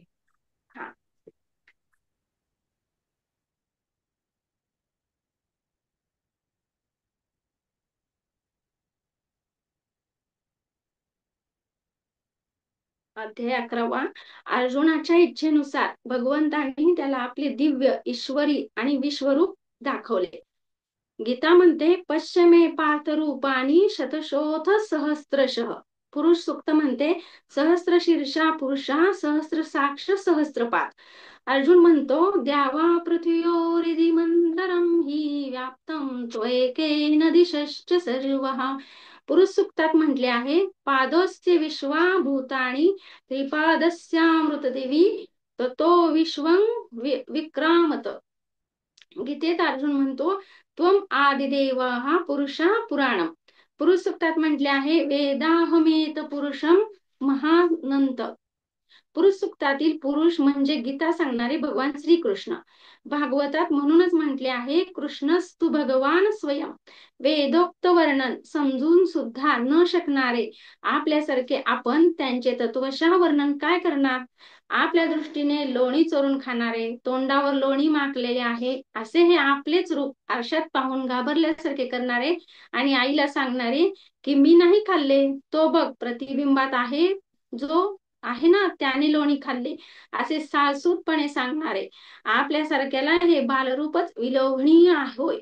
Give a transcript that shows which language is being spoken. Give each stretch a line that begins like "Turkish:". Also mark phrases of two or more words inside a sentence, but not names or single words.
Marathi: हा. अध्याय 11वा. अर्जुनाच्या इच्छेनुसार भगवंतांनी त्याला आपले दिव्य, ईश्वरी आणि विश्वरूप दाखवले. गीता म्हणते
Sanskrit: पश्चिमे पार्थ रूपानी शतशोथ सहस्त्रशः.
Marathi: पुरुष सूक्त म्हणते
Sanskrit: सहस्र शीर्षा पुरुषा सहस्र साक्ष सहस्त्रपाद.
Marathi: अर्जुन म्हणतो
Sanskrit: द्यावा पृथ्वीयोरिदि मंतरम हि व्याप्तम त्वएकेन दिशश्च सर्वः.
Marathi: पुरुष सूक्तात म्हटले आहे
Sanskrit: पादोस्य विश्वा भूतानि त्रिपादस्यामृतदेवी ततो विश्वं विक्रामत.
Marathi: गीतेत अर्जुन म्हणतो
Sanskrit: त्वम आदिदेव हा पुरुषा पुराणम.
Marathi: पुरुष सूक्तात म्हटले आहे
Sanskrit: वेदाहमेत पुरुषम महानंत.
Marathi: पुरुष सूक्तातील पुरुष म्हणजे गीता सांगणारे भगवान श्रीकृष्ण. भागवतात म्हणूनच म्हटले आहे
Sanskrit: कृष्णस्तु भगवान स्वयं.
Marathi: वेदोक्त वर्णन समजून सुद्धा न शकणारे आपल्यासारखे आपण त्यांचे तत्वशः वर्णन काय करणार? आपल्या दृष्टीने लोणी चोरून खाणारे, तोंडावर लोणी माखलेले आहे असे हे आपलेच रूप आरशात पाहून घाबरल्यासारखे करणारे आणि आईला सांगणारे की मी नाही खाल्ले, तो बघ प्रतिबिंबात आहे जो आहे ना त्याने लोणी खाल्ले असे सासूतपणे सांगणारे आपल्यासारख्याला हे बालरूपच विलोभनीय होय.